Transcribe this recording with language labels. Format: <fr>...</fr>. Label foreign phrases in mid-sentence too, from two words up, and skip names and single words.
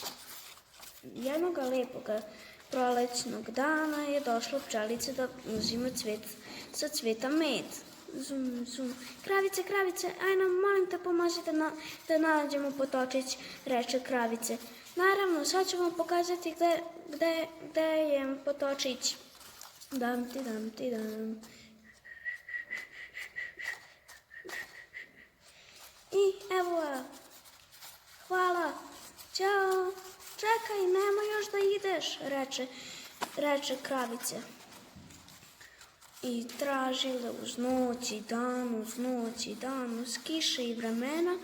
<sr>Jednoga lepoga prolećnog dana je došla pčelica da uzima sa cveta med. Zum, zum. Kravice, kravice, aj nam, molim te, pomožite da nađemo potočić, reče kravice. Naravno, sad ću vam pokazati gde je potočić. Dam ti dam ti dam. I evo je. Hvala. Ćao. Čekaj, nemoj još da ideš, reče kravice. I tražile uz noć i dan, uz kiše i vremena.</sr>